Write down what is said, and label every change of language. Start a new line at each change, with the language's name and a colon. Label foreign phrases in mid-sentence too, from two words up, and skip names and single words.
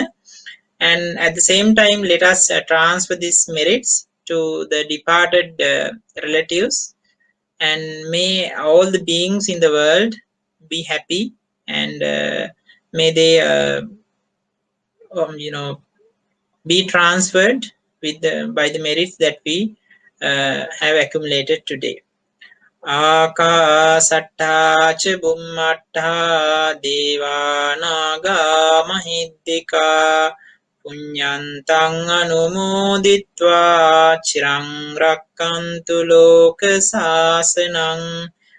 English: And at the same time, let us transfer these merits to the departed relatives, and may all the beings in the world be happy, and may they be transferred with by the merits that we have accumulated today.
Pali: Akasatta ca bummatta devanaga mahiddika punyantang anumoditva chirang rakkantu loka sasanang.